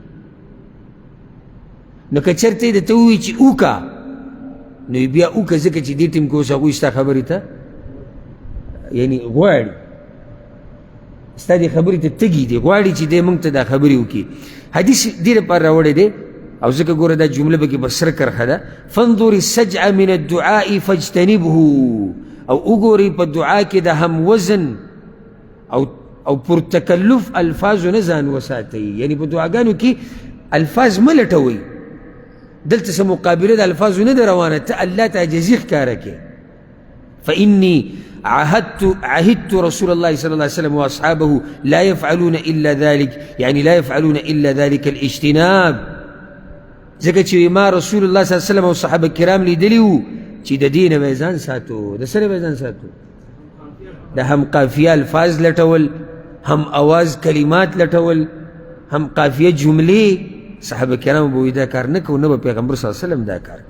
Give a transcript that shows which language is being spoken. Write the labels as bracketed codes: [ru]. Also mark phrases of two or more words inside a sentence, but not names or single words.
[ps] نو که چېرته یې درته ووایي چې وکړه نو یې بیا وکړه ځکه چې دې ټیم کې اوس هغوی ستا خبرې ته یعنې غواړي ستا دې خبرې ته تږي دي غواړي چې دی موږ ته دا خبرې وکړي. حدیث دې لپاره راوړی دی او ځکه ګوره دا جمله پکې په سره کرښه ده [ar] فانظر السجع من الدعاء فاجتنبه [ps] او وګورئ په دعا کې د هم وزن او پر تکلف الفاظو نه ځان وساتئ. یعنې په دعاګانو کې الفاظ مه لټوئ. دلته څه مقابله د الفاظو نه ده روانه ته الله ته عاجزي ښکاره کړې. [ar] فإني عهدت رسول الله صلى الله عليه وسلم وأصحابه لا يفعلون إلا ذلك يعني لا يفعلون إلا ذلك الاجتناب. [ps] ځکه چې ما [ar] رسول الله صلی الله علیه وسلم [ps] او صحابه کرام لیدلي وو چې د دې نه به یې ځان ساتو. د څه نه به یې ځان ساتو؟ د هم قافیه الفاظ لټول هم اواز کلمات لټول هم قافیه جملې. صحابه کرام به وایي دا کار نه کوو نه به پیغمبر [ar] صلی الله علیه وسلم [ps] دا کار کوو.